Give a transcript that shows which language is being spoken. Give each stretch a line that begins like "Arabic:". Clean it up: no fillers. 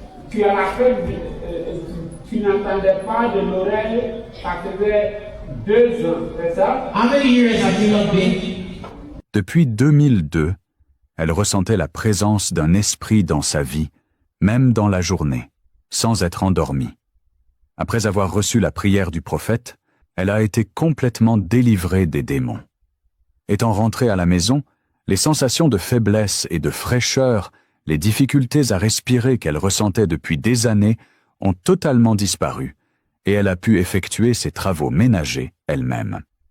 French: Tu as la fête, tu n'entendais pas de l'oreille, ça faisait 2 ans, c'est ça?
English: How many years have you not been?
French: Depuis 2002, elle ressentait la présence d'un esprit dans sa vie, même dans la journée, sans être endormie. Après avoir reçu la prière du prophète, elle a été complètement délivrée des démons. Étant rentrée à la maison, les sensations de faiblesse et de fraîcheur, les difficultés à respirer qu'elle ressentait depuis des années ont totalement disparu, et elle a pu effectuer ses travaux ménagers elle-même.